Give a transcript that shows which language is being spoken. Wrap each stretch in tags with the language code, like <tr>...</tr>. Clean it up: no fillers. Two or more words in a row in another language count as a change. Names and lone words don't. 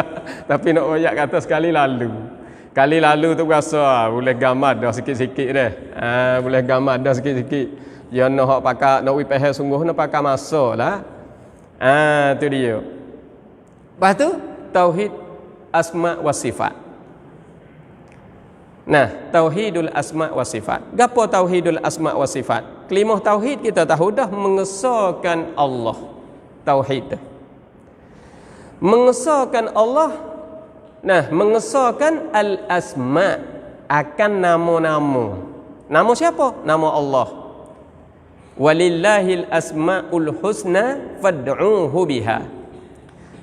<ms>Tapi nak royak kata sekali lalu. Kali lalu tu berasa boleh gambar dah sikit-sikit dah. Boleh gambar dah sikit-sikit. Ya nak hak pakai nak wipeh sungguh nak pakai masa lah. Tu dia. Lepas tu tauhid</ms> <ar>أسماء وصفات. توحيد الأسماء والصفات. Gapo توحيد الأسماء والصفات?</ar> <ms>Kelimah tauhid kita tahu dah mengesahkan Allah. Tauhid. Mengesahkan Allah. Mengesahkan al-asma akan nama-nama. Nama siapa? Nama Allah.</ms> <ar>ولله الأسماء الحسنى فادعوه بها.</ar>